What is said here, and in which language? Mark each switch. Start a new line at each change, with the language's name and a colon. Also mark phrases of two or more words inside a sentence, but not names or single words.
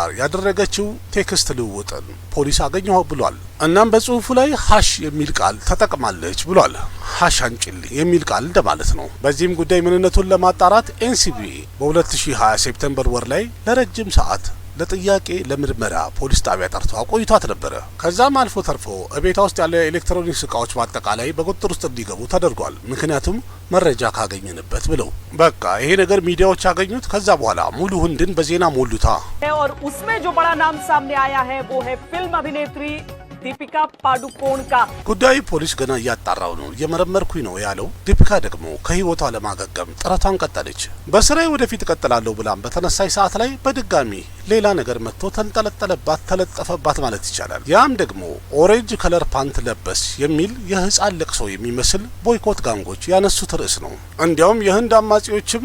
Amharic: ያደረገችው ቴክስት ልውውጥን ፖሊስ አገኘሁ ብሏል። እናም በጽሁፉ ላይ ሀሽ የሚል ቃል ተጠቅማለች ብሏል። ሀሽ አንጭልኝ የሚል ቃል እንደማለት ነው። በዚህም ጉዳይ ምንነቱን ለማጣራት ኤንሲቢ በ2020 ሴፕቴምበር ወር ላይ ለረጅም ሰዓት ለጥያቄ ለምርመራ ፖሊስ ጣቢያ ጠርቶ አቆይቷት ነበረ። ከዛም አልፎ ተርፎ እቤቷ ውስጥ ያለ ኤሌክትሮኒክስ እቃዎች በአጠቃላይ በቁጥጥር ውስጥ እንዲገቡ ተደርጓል። ምክንያቱም መረጃ ካገኘንበት ብለው በቃ ይሄ ነገር ሚዲያዎች ያገኙት። ከዛ በኋላ ሙሉ ህንድን በዜና ሞሉታ።
Hindi: और उसमें जो बड़ा नाम सामने आया है वो है फिल्म अभिनेत्री दीपिका पादुकोण का
Amharic: ጉዳዩ ፖሊስ ገና እያጣራው ነው፣ እየመረመርኩኝ ነው ያለው። ዲፒካ ደግሞ ከህይወቷ ለማገገም ጥረቷን ቀጠለች። በስራዬ ወደፊት እቀጥላለሁ ብላም በተነሳይ ሰዓት ላይ በድጋሚ ሌላ ነገር መጥቶ ተንጠለጠለባት፣ ተለጠፈባት ማለት ይቻላል። ያም ደግሞ
English: orange color pant
Amharic: ለበስ የሚል የህፃን ለቅሶ የሚመስል ቦይኮት ጋንጎች ያነሱት ርዕስ ነው። እንዲያውም የህንድ አማጺዎችም